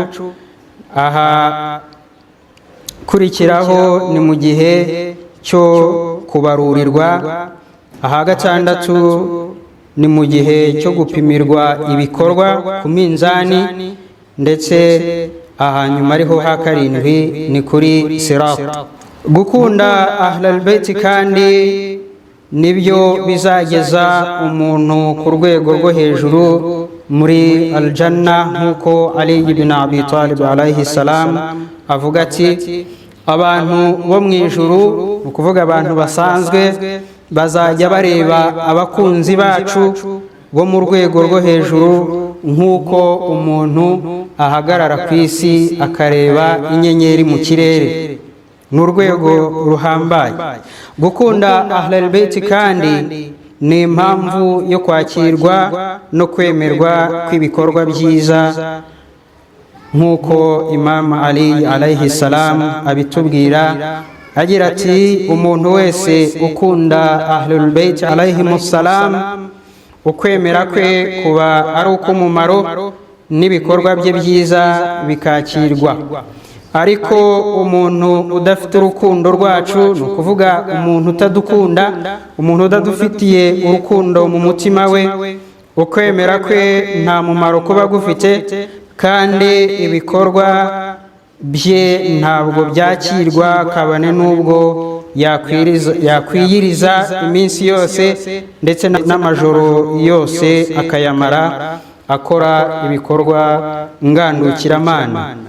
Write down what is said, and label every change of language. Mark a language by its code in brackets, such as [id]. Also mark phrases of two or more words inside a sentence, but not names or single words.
[rw] Aha kurikiraho ni mu gihe cyo kubarurirwa. Aha gatandatu ni mu gihe cyo gupimirwa ibikorwa ku minzani, ndetse aha nyuma ariho ha karindwi ni kuri sirat. Gukunda [ar] أهل البيت [rw] kandi nibyo bizageza umuntu ku rwego rwo hejuru muri aljanna, nk'uko Ali ibn Abi Talib [ar] عليه السلام [rw] avuga ati, abantu bo mu ijuru, ni ukuvuga abantu basanzwe, bazajya bareba abakunzi bacu bo mu rwego rwo hejuru nk'uko umuntu ahagarara ku isi akareba inyenyeri mu kirere. Ni urwego ruhambaye. Gukunda [ar] أهل البيت [rw] kandi ni impamvu yo kwakirwa no kwemerwa kw'ibikorwa byiza, nk'uko Imam Ali [ar] عليه السلام [rw] abitubwira agira ati, umuntu wese ukunda [ar] أهل البيت عليهم السلام, [rw] ukwemera kwe kuba ari uk'umumaro n'ibikorwa bye byiza bikakirwa. Ariko umuntu udafite urukundo rwacu, ni ukuvuga umuntu utadukunda, umuntu utadufitiye urukundo mu mutima we, ukwemera kwe nta mumaro kuba gufite, kandi ibikorwa bye ntabwo byakirwa, kabane n'ubwo yakwiyiriza iminsi yose ndetse n'amajoro yose akayamara akora ibikorwa ngandukiramana.